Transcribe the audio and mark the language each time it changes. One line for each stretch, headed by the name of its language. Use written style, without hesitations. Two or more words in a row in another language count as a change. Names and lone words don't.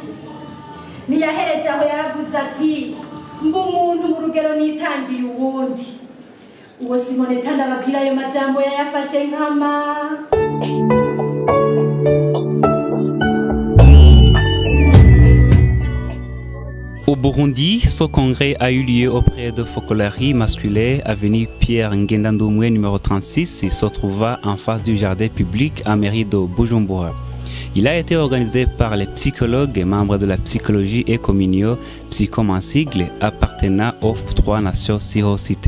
Rundi: Ntiyahereje aho yaravuze ati mba umuntu mu rugero nitangiye uwundi. Uwo Simonetta ndababwira ayo majambo yayafashe nkama.
French: Au Burundi, ce congrès a eu lieu auprès de Focolari Masculé, avenue Pierre Ngendandoumoué numéro 36, et se trouva en face du jardin public à mairie de Bujumbura. Il a été organisé par les psychologues et membres de la psychologie et communio, Psychom en sigle, appartenant aux 3 nations citées.